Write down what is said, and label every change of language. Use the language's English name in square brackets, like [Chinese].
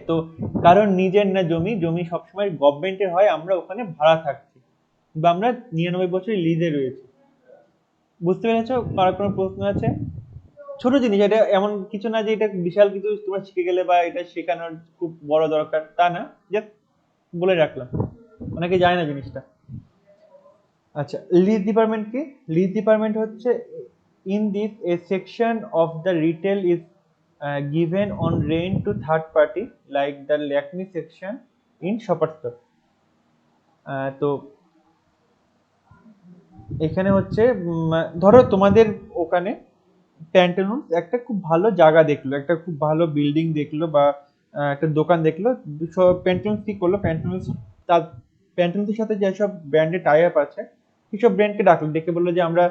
[Bangla] তো কারণ নিজের না জমি সবসময় গভর্নমেন্টের হয়, আমরা ওখানে ভাড়া থাকছি, বা আমরা 99 বছরের লিজে রয়েছে। বুঝতে পেরেছো? কার কোনো প্রশ্ন আছে? ছোট জিনিস, এটা এমন কিছু না যে এটা বিশাল কিছু তোমরা শিখে গেলে, বা এটা শেখানোর খুব বড় দরকার, তা না, জাস্ট বলে রাখলাম, অনেকে জানে না জিনিসটা। আচ্ছা, লিজ ডিপার্টমেন্ট কি? [English] Lease department হচ্ছে, in this a section of the retail is given on rent to third party like the Lakme section in Shoppers Stop. [Bangla] তো এখানে হচ্ছে ধরো তোমাদের ওখানে প্যান্টালুন্স একটা খুব ভালো জায়গা দেখলো, একটা খুব ভালো বিল্ডিং দেখলো, বা একটা দোকান দেখলো, প্যান্টালুন্স কি করলো, প্যান্টালুন্সের সাথে যেসব ব্র্যান্ডের টাই আপ আছে, সেসব ব্র্যান্ডকে ডাকলো, ডেকে বললো যে